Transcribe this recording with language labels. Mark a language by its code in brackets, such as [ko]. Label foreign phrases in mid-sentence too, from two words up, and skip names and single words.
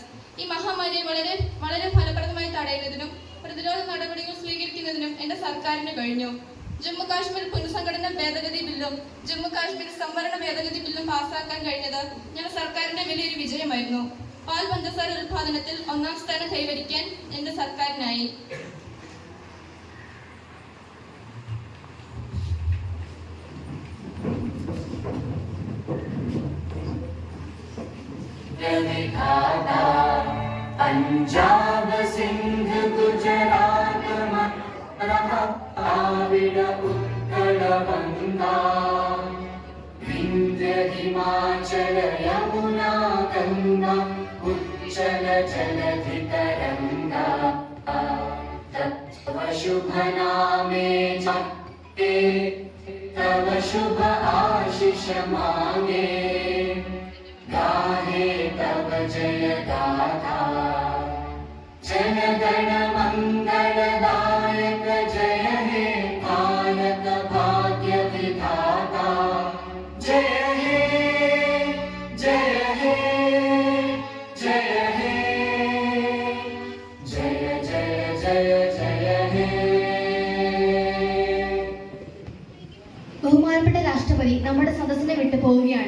[ml] ഈ മഹാമാരിയെ വളരെ ഫലപ്രദമായി തടയുന്നതിനും പ്രതിരോധ നടപടികൾ സ്വീകരിക്കുന്നതിനും എന്റെ സർക്കാരിന് കഴിഞ്ഞു. ജമ്മു കാശ്മീർ പുനഃസംഘടന ഭേദഗതി ബില്ലും ജമ്മു കാശ്മീർ സംവരണ ഭേദഗതി ബില്ലും പാസ്സാക്കാൻ കഴിഞ്ഞത് ഞങ്ങളുടെ സർക്കാരിന്റെ വലിയൊരു വിജയമായിരുന്നു. പാൽ പഞ്ചസാര ഉൽപാദനത്തിൽ 1ാം സ്ഥാനം കൈവരിക്കാൻ എന്റെ സർക്കാരിനായി. [bn] পাঞ্জাব সিন্ধ গুজরাট দ্রাবিড় উৎকল গঙ্গা বিন্ধ্য হিমাচল যমুনা গঙ্গা উচ্ছল জলধি তরঙ্গা তব শুভ নামে জপতে তব শুভ আশীষ মাঙ্গে গাহে তব জয় গাথা জন গণ মঙ্গলদায়ক জয় হে ভারত ভাগ্য বিধাতা জয় হে জয় হে জয় হে জয় জয় জয় জয় হে. [ml] ബഹുമാനപ്പെട്ട രാഷ്ട്രപതി നമ്മുടെ സദസ്സിനെ വിട്ടു പോവുകയാണ്.